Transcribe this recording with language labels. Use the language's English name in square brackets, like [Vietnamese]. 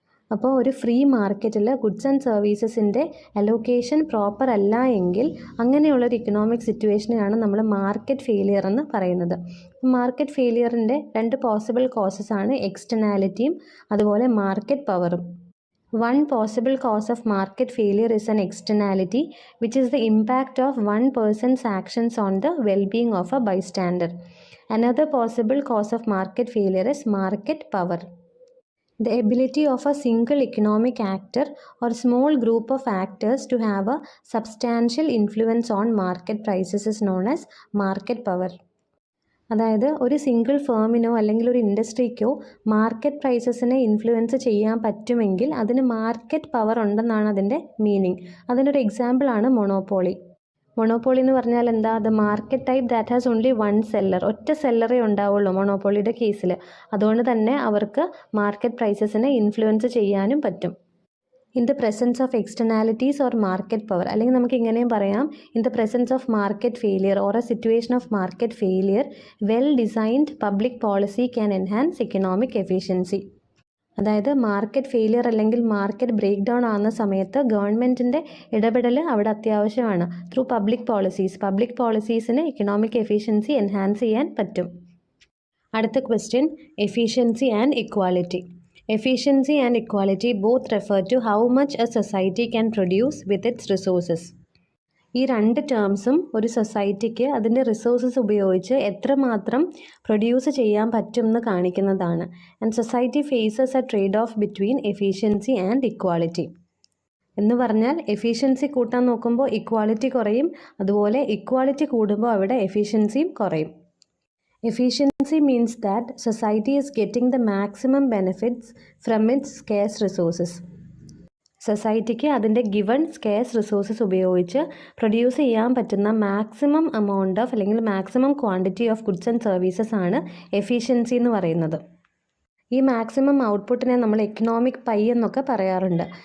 [Malayalam] അപ്പോൾ ഒരു ഫ്രീ മാർക്കറ്റിൽ ഗുഡ്സ് ആൻഡ് സർവീസസിൻ്റെ അലോക്കേഷൻ പ്രോപ്പർ അല്ല എങ്കിൽ അങ്ങനെയുള്ളൊരു ഇക്കണോമിക് സിറ്റുവേഷനെയാണ് നമ്മൾ മാർക്കറ്റ് ഫെയിലിയർ എന്ന് പറയുന്നത്. മാർക്കറ്റ് ഫെയിലിയറിൻ്റെ 2 പോസിബിൾ കോസസ് ആണ് എക്സ്റ്റേണാലിറ്റിയും അതുപോലെ മാർക്കറ്റ് പവറും. [English] One possible cause of market failure is an externality, which is the impact of one person's actions on the well-being of a bystander. Another possible cause of market failure is market power. The ability of a single economic actor or small group of actors to have a substantial influence on market prices is known as market power. [Malayalam] അതായത് ഒരു single Firmino അല്ലെങ്കിൽ ഒരു ഇൻഡസ്ട്രിക്കോ market പ്രൈസസിനെ influence ചെയ്യാൻ പറ്റുമെങ്കിൽ അതിന് market power ഉണ്ടെന്നാണ് അതിൻ്റെ meaning. അതിനൊരു എക്സാമ്പിളാണ് മൊണോപോളി. മൊണോപോളി എന്ന് പറഞ്ഞാൽ എന്താ? [English] The market type that has only one seller. [Malayalam] ഒറ്റ സെല്ലറേ ഉണ്ടാവുള്ളൂ മൊണോപോളിയുടെ കേസിൽ. അതുകൊണ്ട് തന്നെ അവർക്ക് മാർക്കറ്റ് പ്രൈസസിനെ ഇൻഫ്ലുവൻസ് ചെയ്യാനും പറ്റും. [English] in the presence of externalities or market power, [Malayalam] അല്ലെങ്കിൽ നമുക്ക് ഇങ്ങനെയും പറയാം, [English] In the presence of market failure or a situation of market failure, well designed public policy can enhance economic efficiency. [Malayalam] അതായത് മാർക്കറ്റ് ഫെയിലിയർ അല്ലെങ്കിൽ market break down ആകുന്ന സമയത്ത് ഗവൺമെൻറ്റിൻ്റെ ഇടപെടൽ അവിടെ അത്യാവശ്യമാണ്. Through public പോളിസീസിന് economic efficiency enhance ചെയ്യാൻ പറ്റും. അടുത്ത question, efficiency and equality. [English] Efficiency and equality both refer to how much a society can produce with its resources. [Malayalam] ഈ 2 ടേംസും ഒരു സൊസൈറ്റിക്ക് അതിൻ്റെ റിസോഴ്സസ് ഉപയോഗിച്ച് എത്രമാത്രം പ്രൊഡ്യൂസ് ചെയ്യാൻ പറ്റും എന്ന് കാണിക്കുന്നതാണ്. [English] And society faces a trade off between efficiency and equality. [Malayalam] എന്ന് പറഞ്ഞാൽ എഫിഷ്യൻസി കൂട്ടാൻ നോക്കുമ്പോൾ ഇക്വാലിറ്റി കുറയും, അതുപോലെ ഇക്വാലിറ്റി കൂടുമ്പോൾ അവിടെ എഫിഷ്യൻസിയും കുറയും. [English] Efficiency means that society is getting the maximum benefits from its scarce resources. [Malayalam] സൊസൈറ്റിക്ക് അതിൻ്റെ ഗിവൺ സ്കേഴ്സ് റിസോഴ്സസ് ഉപയോഗിച്ച് പ്രൊഡ്യൂസ് ചെയ്യാൻ പറ്റുന്ന മാക്സിമം എമൗണ്ട് ഓഫ് അല്ലെങ്കിൽ maximum quantity of goods and services ആണ് എഫിഷ്യൻസി എന്ന് പറയുന്നത്. ഈ മാക്സിമം ഔട്ട്പുട്ടിനെ നമ്മൾ എക്കണോമിക് പൈ എന്നൊക്കെ പറയാറുണ്ട്.